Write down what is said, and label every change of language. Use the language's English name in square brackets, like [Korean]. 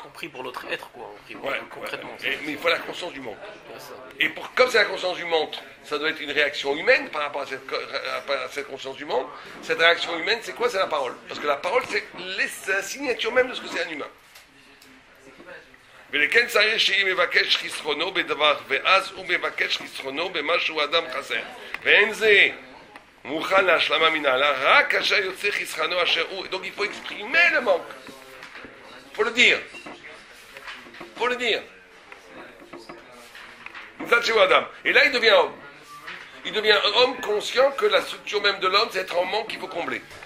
[French] On prie pour notre être, quoi. On prie pour concrètement. Mais il faut la conscience du manque. Et comme c'est la conscience du manque, ça doit être une réaction humaine par rapport à cette conscience du manque. Cette réaction humaine, c'est quoi? C'est la parole. Parce que la parole, c'est la signature même de ce que c'est un humain. [Hebrew] ולכן צריך שהיא מבקש חסרונו בדבר, ואז הוא מבקש חסרונו במה שהוא אדם חסר. ואין זה מוכן להשלמה מנהלה, רק כאשר יוצא חסרונו אשר הוא. [French] Donc il faut exprimer le manque. Il faut le dire. Il faut le dire. Et là, il devient homme. Il devient homme conscient que la structure même de l'homme, c'est être en manque qu'il faut combler.